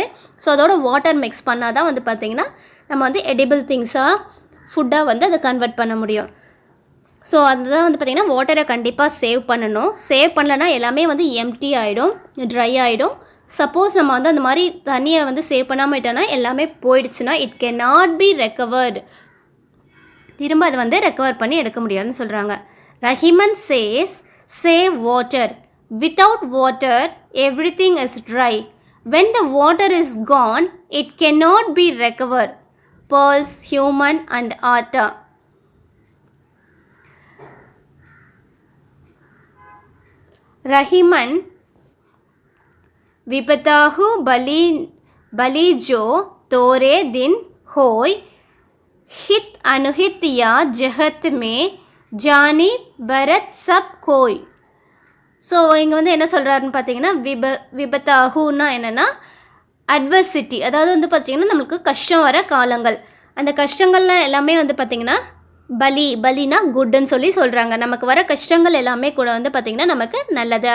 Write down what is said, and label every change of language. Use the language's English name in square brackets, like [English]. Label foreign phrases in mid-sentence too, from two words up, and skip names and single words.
[Tamil] ஸோ அதோட [English] water mix [Tamil] பண்ணால் தான் வந்து பார்த்திங்கன்னா நம்ம வந்து [English] edible thingsaaga [Tamil] ஃபுட்டாக வந்து அதை கன்வெர்ட் பண்ண முடியும். ஸோ அதுதான் வந்து பார்த்திங்கன்னா வாட்டரை கண்டிப்பாக சேவ் பண்ணணும். சேவ் பண்ணலன்னா எல்லாமே வந்து எம்டி ஆகிடும், ட்ரை ஆகிடும். சப்போஸ் நம்ம வந்து அந்த மாதிரி தண்ணியை வந்து சேவ் பண்ணாமல் விட்டோன்னா எல்லாமே போயிடுச்சுன்னா [English] it can not be recovered, [Tamil] திரும்ப அது வந்து ரெக்கவர் பண்ணி எடுக்க முடியாதுன்னு சொல்கிறாங்க. [English] Rahiman says, save water, without water everything is dry, when the water is gone it can not be recover, pearls, human and atta. [Hindi] ரஹிமன் विपताहु बलीजो तोरे दिन होय हित अनुहित या जहत में जानी भरत सब कोय. [Tamil] ஸோ இங்கே வந்து என்ன சொல்கிறாருன்னு பார்த்தீங்கன்னா விபத்தாகுன்னா என்னென்னா அட்வர்சிட்டி, அதாவது வந்து பார்த்திங்கன்னா நம்மளுக்கு கஷ்டம் வர காலங்கள், அந்த கஷ்டங்கள்லாம் எல்லாமே வந்து பார்த்திங்கன்னா பலினா குட்டுன்னு சொல்லி சொல்கிறாங்க. நமக்கு வர கஷ்டங்கள் எல்லாமே கூட வந்து பார்த்திங்கன்னா நமக்கு நல்லது.